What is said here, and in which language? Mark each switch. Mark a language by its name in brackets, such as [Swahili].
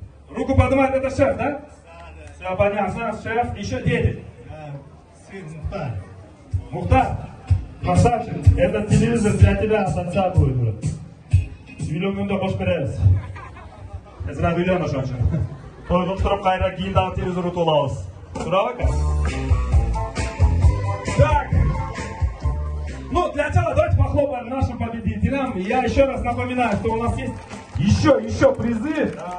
[Russian] Руку поднимает, это шеф, да? Все понятно, шеф, еще дети. Сын Мухтар. Мухтар, красавчик, этот телевизор для тебя от отца будет. [Kyrgyz] Үйлөнгөндө кош беребиз. Эсрак үйлөнүш ошо. Тойдун туруп кайра кийин дагы телевизор утуп алабыз. Туурабы ака? [Russian] Так. Ну, для начала давайте похлопаем нашим победителям. Я еще раз напоминаю, что у нас есть еще призы.